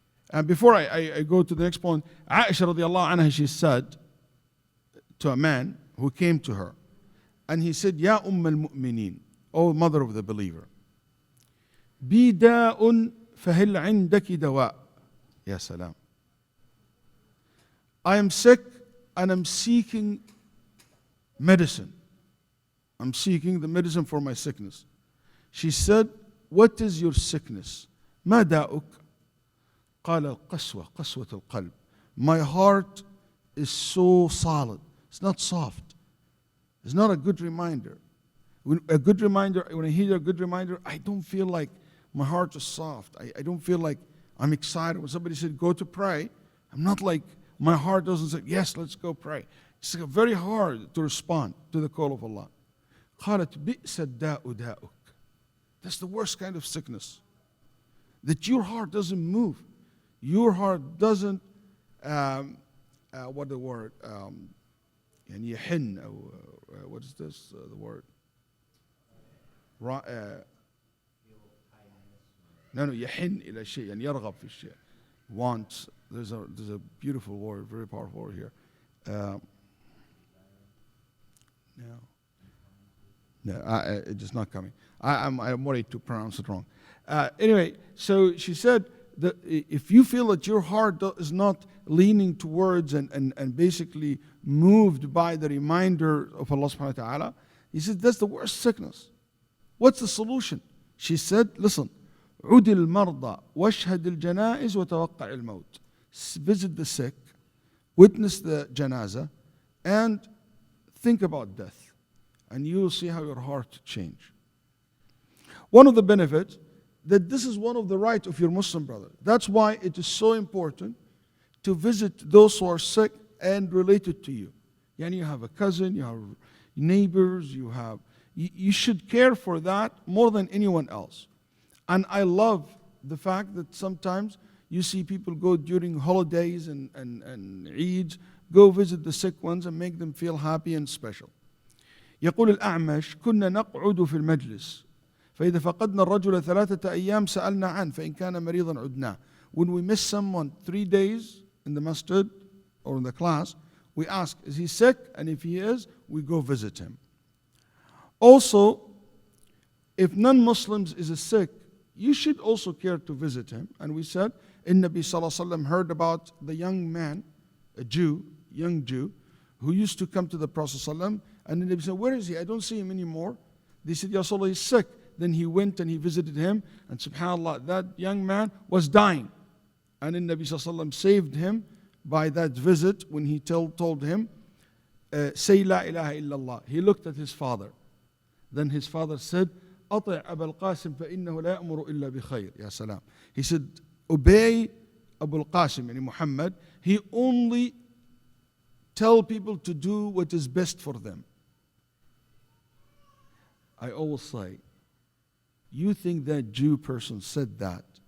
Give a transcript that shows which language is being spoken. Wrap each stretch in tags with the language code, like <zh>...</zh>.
<en>And before I go to the next point, Aisha radiallahu anha, she said to a man who came to her, and he said, Ya al-Mu'mineen, O mother of the believer,</en> <ar>bi da'un fahil indaki dawa.</ar> <en>Ya salam. I am sick and I'm seeking medicine. I'm seeking the medicine for my sickness. She said, what is your sickness?</en> <ar>ما داؤك؟ قال القسوة قسوة القلب.</ar> <en>My heart is so solid. It's not soft. It's not a good reminder. When I hear a good reminder, I don't feel like my heart is soft. I don't feel like I'm excited. When somebody said, go to pray, I'm not like, my heart doesn't say, yes, let's go pray. It's very hard to respond to the call of Allah.</en> <ar>قالت بئس الداء داؤك.</ar> <en>That's the worst kind of sickness. That your heart doesn't move. Your heart doesn't, what the word?</en> <ar>يعني يحن,</ar> <en>what is this, the word? No,</en> <ar>يحن إلى شيء, يعني يرغب في الشيء.</ar> <en>Wants. There's a beautiful word, very powerful word here. No, it's just not coming. I'm worried to pronounce it wrong. Anyway, so she said that if you feel that your heart is not leaning towards and basically moved by the reminder of Allah subhanahu wa ta'ala, he said that's the worst sickness. What's the solution? She said, listen,</en> <ar>عُدِ الْمَرْضَى وَاشْهَدِ الْجَنَائِزِ وَتَوَقَّعِ الْمَوْتِ.</ar> <en>Visit the sick, witness the janazah, and think about death. And you will see how your heart change. One of the benefits, that this is one of the rights of your Muslim brother. That's why it is so important to visit those who are sick and related to you. Yani you have a cousin, you have neighbors, you should care for that more than anyone else. And I love the fact that sometimes you see people go during holidays and Eids, go visit the sick ones and make them feel happy and special.</en> <ar>يقول الأعمش كنا نقعد في المجلس فإذا فقدنا الرجل 3 أيام سألنا عنه فإن كان مريضا عدناه.</ar> <en>When we miss someone 3 days in the masjid or in the class, we ask, is he sick? And if he is, we go visit him. Also, if non-Muslims is sick, you should also care to visit him. And we said, Nabi Sallallahu Alaihi Wasallam heard about the young man, a Jew, young Jew, who used to come to the Prophet Sallallahu, and the Nabi said, where is he? I don't see him anymore. They said, Ya Rasulullah, he's sick. Then he went and he visited him, and subhanAllah, that young man was dying. And the Nabi Sallallahu Alaihi Wasallam saved him by that visit when he told him, say La ilaha illallah. He looked at his father.</en> <ar>Then his father said, أطع أبا القاسم فإنه لا يأمر إلا بخير. Ya salam.</ar> <en>He said, obey Abu al-Qasim, yani Muhammad. He only tell people to do what is best for them. I always say, you think that Jew person said that?</en>